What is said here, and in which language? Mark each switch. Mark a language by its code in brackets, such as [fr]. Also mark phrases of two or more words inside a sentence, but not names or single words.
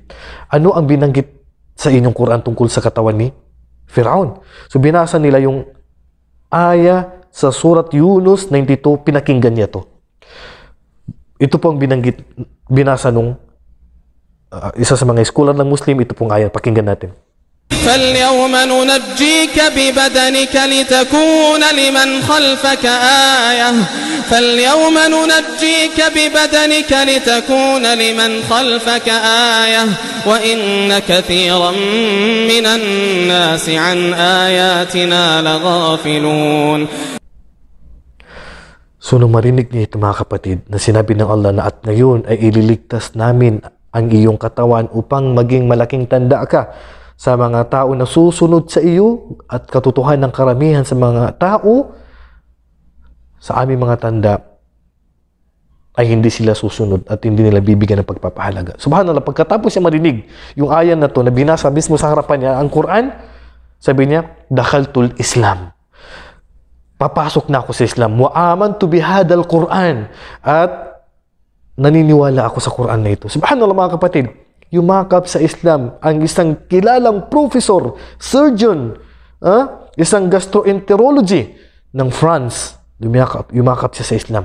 [tl] Ano ang binanggit sa inyong Quran tungkol sa katawan ni Firaun? So, binasa nila yung aya sa Surat Yunus 92, pinakinggan niya to. Ito pong binasa nung isa sa mga scholar ng Muslim, ito pong aya, pakinggan natin. [ar] فَالْيَوْمَ نُنَجِّيكَ بِبَدَنِكَ لِتَكُونَ لِمَنْ خَلْفَكَ آيَةً فَالْيَوْمَ نُنَجِّيكَ بِبَدَنِكَ لِتَكُونَ لِمَنْ خَلْفَكَ آيَةً وَإِنَّ كَثِيرًا مِنَ النَّاسِ عَنْ آيَاتِنَا لَغَافِلُونَ. [tl] So, nung marinig niya ito mga kapatid, na sinabi ng Allah na at ngayon ay ililigtas namin ang iyong katawan upang maging malaking tanda ka sa mga tao na susunod sa iyo at katotohanan ng karamihan sa mga tao sa aming mga tanda ay hindi sila susunod at hindi nila bibigyan ng pagpapahalaga. Subhanallah, pagkatapos siya marinig yung ayan na to na binasa mismo sa harapan niya, ang Quran, sabi niya, [ar] دخلت الإسلام. [tl] Papasok na ako sa Islam. [ar] وآمنت بهذا القرآن. [tl] At naniniwala ako sa Quran na ito. Subhanallah mga kapatid, yumakap sa Islam ang isang kilalang professor, surgeon, isang gastroenterology ng France. Yumakap siya sa Islam.